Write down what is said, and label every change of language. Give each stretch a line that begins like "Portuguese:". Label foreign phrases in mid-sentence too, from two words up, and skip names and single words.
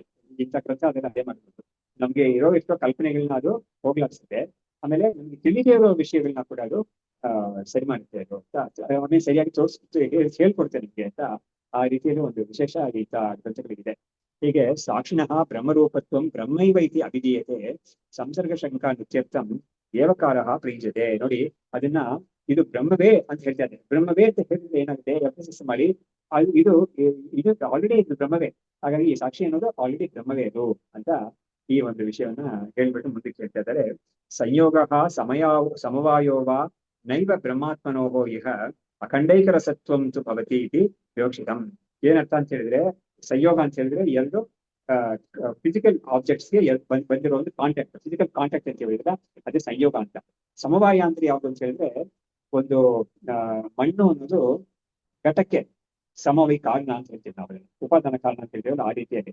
Kannada: ಇಂಥ ಗ್ರಂಥ ಅದನ್ನ ಅದೇ ಮಾಡ್ಬೋದು. ನಮ್ಗೆ ಇರೋ ಎಷ್ಟೋ ಕಲ್ಪನೆಗಳನ್ನ ಅದು ಹೋಗ್ಲಾಡ್ಸುತ್ತೆ. ಆಮೇಲೆ ನಮ್ಗೆ ತಿಳಿದೇ ಇರೋ ವಿಷಯಗಳನ್ನ ಕೂಡ ಅದು ಸರಿ ಮಾಡುತ್ತೆ ಅದು ಅಂತ ಅವನ್ನೇ ಸರಿಯಾಗಿ ತೋರಿಸ್ಬಿಟ್ಟು ಹೇಳ್ಕೊಡ್ತೇನೆ ನಿಮ್ಗೆ ಅಂತ. ಆ ರೀತಿಯಲ್ಲಿ ಒಂದು ವಿಶೇಷ ಇಂಥ ಗ್ರಂಥಗಳಿದೆ. ಹೀಗೆ
Sanskrit: ಸಾಕ್ಷಿಣಃ ಬ್ರಹ್ಮರೂಪತ್ವಂ ಬ್ರಹ್ಮೈವ ಇತಿ ಅಭಿಧೀಯತೆ ಸಂಸರ್ಗ ಶಂಕಾ ನಿತ್ಯರ್ಥಂ ಏವಕಾರ ಪ್ರೀಜತೆ.
Kannada: ನೋಡಿ, ಅದನ್ನ ಇದು ಬ್ರಹ್ಮವೇ ಅಂತ ಹೇಳ್ತಾರೆ. ಬ್ರಹ್ಮವೇ ಅಂತ ಹೇಳಿದ್ರೆ ಏನಾಗುತ್ತೆ, ಎಂಫಸಿಸ್ ಮಾಡಿ ಅದು ಇದು ಇದು ಆಲ್ರೆಡಿ ಇದು ಬ್ರಹ್ಮವೇ. ಹಾಗಾಗಿ ಈ ಸಾಕ್ಷಿ ಅನ್ನೋದು ಆಲ್ರೆಡಿ ಬ್ರಹ್ಮವೇ ಅದು ಅಂತ ಈ ಒಂದು ವಿಷಯವನ್ನ ಹೇಳ್ಬಿಟ್ಟು ಮುಂದಕ್ಕೆ ಹೇಳ್ತಾ ಇದ್ದಾರೆ.
Sanskrit: ಸಂಯೋಗ ಸಮವಾಯೋವ ನೈವ ಬ್ರಹ್ಮಾತ್ಮನೋಹೋ ಇಹ ಅಖಂಡೈಕರ ಸತ್ವಂ ತು ಭವತಿ ಇತಿ ವಿವಕ್ಷಿತಂ.
Kannada: ಏನರ್ಥ ಅಂತ ಹೇಳಿದ್ರೆ, ಸಂಯೋಗ ಅಂತ ಹೇಳಿದ್ರೆ ಎರಡು
English: physical objects
Kannada: ಬಂದಿರೋ ಒಂದು ಕಾಂಟ್ಯಾಕ್ಟ್,
English: physical contact
Kannada: ಅಂತ ಹೇಳಿದ್ರೆ ಅದೇ ಸಂಯೋಗ ಅಂತ. ಸಮವಾಯ ಅಂದ್ರೆ ಯಾವ್ದು ಅಂತ ಹೇಳಿದ್ರೆ, ಒಂದು ಮಣ್ಣು ಅನ್ನೋದು ಘಟಕ್ಕೆ ಸಮವೈ ಕಾರಣ ಅಂತ ಹೇಳ್ತೀವಿ ನಾವು, ಉಪಾದಾನ ಕಾರಣ ಅಂತ ಹೇಳ್ತೀವಲ್ಲ ಆ ರೀತಿಯಾಗಿ.